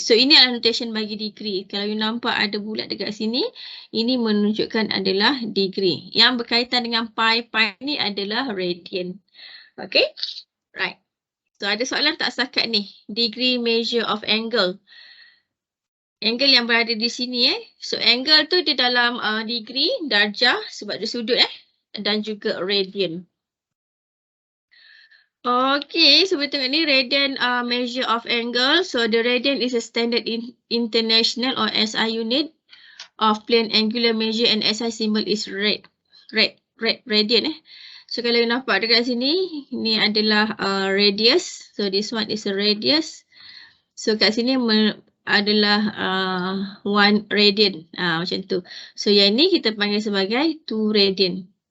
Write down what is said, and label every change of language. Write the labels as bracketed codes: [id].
[ms] So ini adalah notation bagi degree. Kalau you nampak ada bulat dekat sini, ini menunjukkan adalah degree. Yang berkaitan dengan pi ni adalah radian. Okay, right. So ada soalan tak setakat ni? [en] Degree measure of angle. [ms] Angle yang berada di sini So angle tu di dalam degree, darjah sebab dia sudut dan juga radian. Okay, so kita tengok ni [en] radian measure of angle. So the radian is a standard international or SI unit of plane angular measure and SI symbol is radian. [ms] So kalau you nampak dekat sini, ini adalah radius. [en] So this one is a radius. So [ms] kat sini adalah [en] 1 radian. Macam tu. [ms] So yang ni kita panggil sebagai 2 radian.